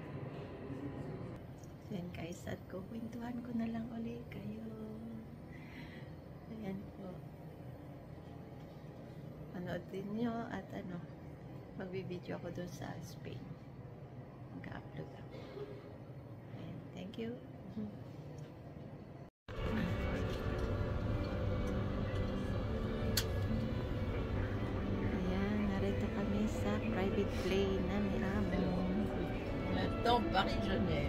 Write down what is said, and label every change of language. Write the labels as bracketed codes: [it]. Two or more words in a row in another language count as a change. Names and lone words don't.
[tl] Ayan guys, at kukwentuhan ko na lang ulit kayo. Ayan po. Panood din nyo at magbibideo ako doon sa Spain. Mag-upload ako. Ayan, [en] thank you. [tl] Ayan, narito kami sa private plane na ni Amo. [fr] Maintenant, Paris-Genève.